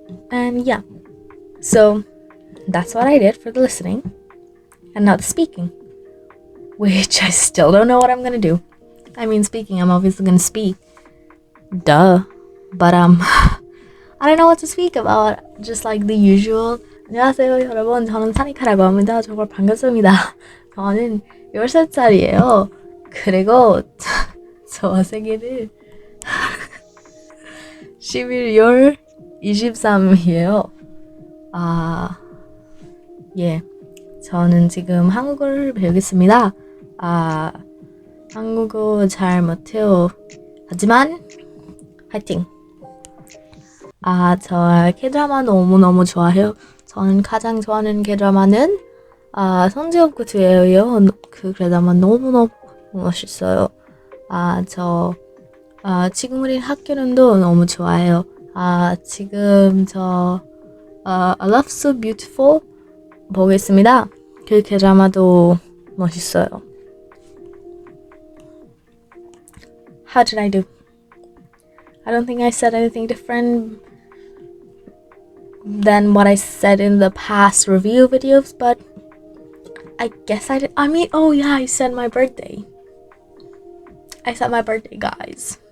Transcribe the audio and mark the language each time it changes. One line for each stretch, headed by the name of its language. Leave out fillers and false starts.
English: And yeah, so that's what I did for the listening and not the speaking, which I still don't know what I'm gonna do. I mean, speaking, I'm obviously gonna speak, duh, but I don't know what to speak about. Just like the usual.
Korean: 안녕하세요 여러분, 저는 사니카라고 합니다. 정말 반갑습니다. 저는 13살이에요. 그리고 저 생일은 11월 23일이에요. 예, 저는 지금 한국어를 배우겠습니다. 한국어 잘 못해요. 하지만 화이팅! 저 K-드라마 너무너무 좋아해요. 저는 가장 좋아하는 K-드라마는 선지엽 2예요. 그 드라마 너무너무 멋있어요. 저 지금 우리 학교는도 너무 좋아해요. 지금 저 I Love So Beautiful 보겠습니다. 그 K-드라마도 멋있어요.
English: How did I do? I don't think I said anything different than what I said in the past review videos, but I guess I did. I mean, oh yeah, I said my birthday. I said my birthday, guys.